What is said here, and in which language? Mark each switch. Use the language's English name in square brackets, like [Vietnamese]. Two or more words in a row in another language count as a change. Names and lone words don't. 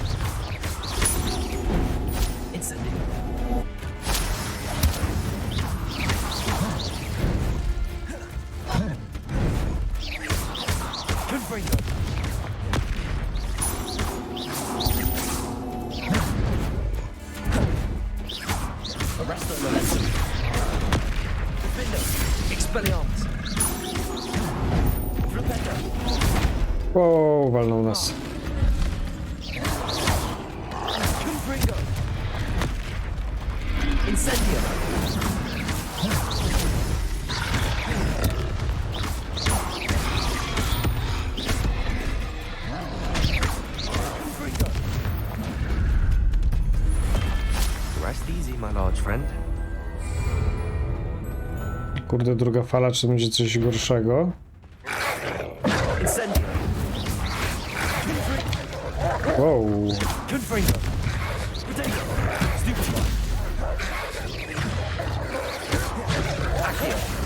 [English] Incendio. Confringo. Arresto Momentum. Defender. Expelliarmus. Flipendo. [Polish] O, walnął nas. [English] Confringo. Incendio. Confringo. Rest easy, my large friend. [Polish] Kurde, druga fala, czy będzie coś gorszego? [English] Incendio. Wow. Confringo. Potato. Stupefy. Accio.